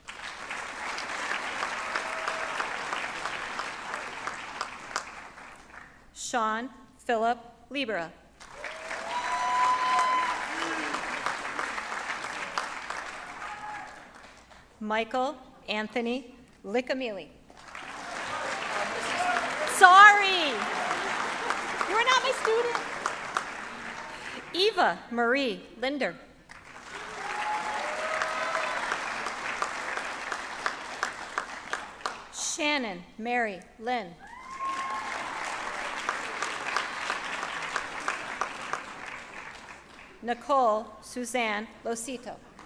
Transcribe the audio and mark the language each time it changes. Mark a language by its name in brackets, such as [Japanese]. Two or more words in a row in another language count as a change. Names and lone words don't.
[English] Sean Philip Libera. Michael Anthony Licamili. Sorry, you are not my student. Eva Marie Linder. Shannon Mary Lynn. Nicole Suzanne Losito.